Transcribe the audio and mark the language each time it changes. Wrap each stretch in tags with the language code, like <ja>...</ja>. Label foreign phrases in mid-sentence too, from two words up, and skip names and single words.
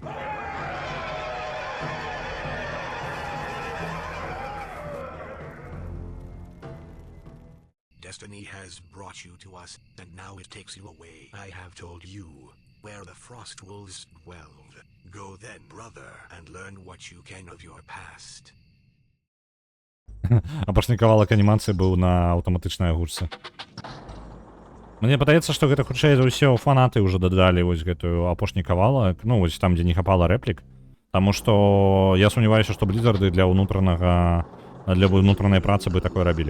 <en>Destiny has brought you to us, and now it takes you away. I have told you where the Frostwolves dwelled. Go then, brother, and learn what you can of your past.</en> <be>Апошні кавалак анімацыі быў на аўтаматычнай агурцы. Мне падаецца, што гэта хутчэй за ўсё фанаты ўжо дадалі вось гэтую апошні кавалак, ну вось там, дзе не хапала рэплік. Таму што я сумняваюся, што Бліззарды для ўнутранай працы бы такое рабілі.</be>